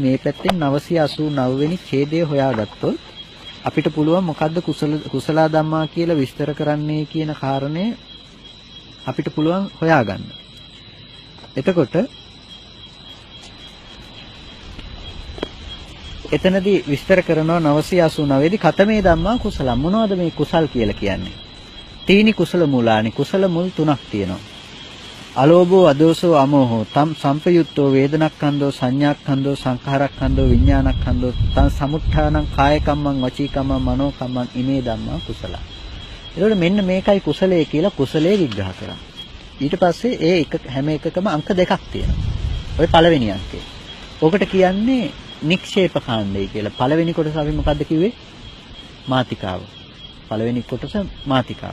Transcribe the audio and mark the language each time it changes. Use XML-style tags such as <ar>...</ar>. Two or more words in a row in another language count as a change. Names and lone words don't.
<si>අපි මේ පැත්තෙන් 989 වෙනි ඡේදය හොයාගත්තොත් අපිට පුළුවන් මොකද්ද කුසල ධම්මා කියලා විස්තර කරන්නේ කියන කාරණය අපිට පුළුවන් හොයාගන්න. එතකොට එතනදී විස්තර කරනවා 989 දී</si> <pi>කතමේ ධම්මා කුසල.</pi> <si>මොනවද මේ කුසල් කියලා කියන්නේ?</si> <pi>තීනි කුසල මූලානි.</pi> <si>කුසල මුල් තුනක් තියෙනවා.</si> <pi>අලෝභෝ අදෝසෝ අමෝහෝ තම් සම්පයුත්තෝ වේදනක්ඛන්தோ සංඥාක්ඛන්தோ සංඛාරක්ඛන්தோ විඥානක්ඛන්தோ තං සමුත්ථානං කායකම්මං වචීකම්මං මනෝකම්මං ඉමේ ධම්මා කුසල.</pi> <si>එතකොට මෙන්න මේකයි කුසලයේ කියලා කුසලයේ විග්‍රහ කරා. ඊට පස්සේ ඒ හැම එකකම අංක දෙකක් තියෙනවා. ඔය පළවෙනි අංකේ. ඔකට කියන්නේ නික්ෂේප කාණ්ඩය කියලා. පළවෙනි කොටස අපි මොකද්ද කිව්වේ? මාතිකාව. පළවෙනි කොටස මාතිකාව.</si>